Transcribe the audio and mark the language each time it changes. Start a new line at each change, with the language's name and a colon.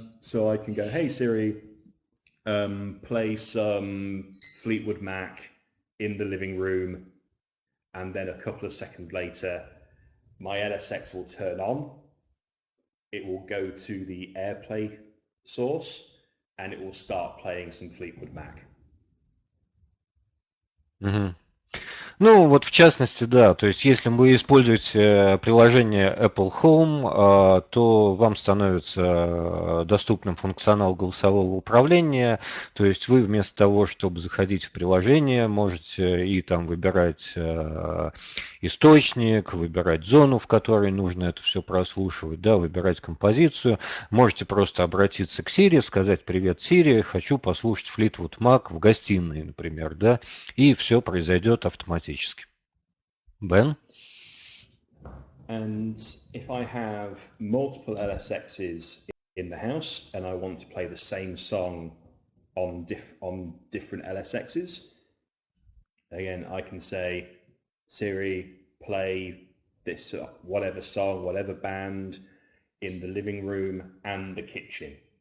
English: So I can go, "Hey Siri, play some Fleetwood Mac in the living room," and then a couple of seconds later, my LSX will turn on. It will go to the AirPlay source, and it will start playing some Fleetwood Mac. Mm-hmm.
Russian: Ну, вот в частности, да, то есть если вы используете приложение Apple Home, то вам становится доступным функционал голосового управления, то есть вы вместо того, чтобы заходить в приложение, можете и там выбирать источник, выбирать зону, в которой нужно это все прослушивать, да, выбирать композицию, можете просто обратиться к Siri, сказать: "Привет, Siri, хочу послушать Fleetwood Mac в гостиной", например, да, и все произойдет автоматически.
English: Ben? And if I have multiple LSXs in the house and I want to play the same song on different LSXs, again, I can say, "Siri, play this whatever song, whatever band in the living room and the kitchen."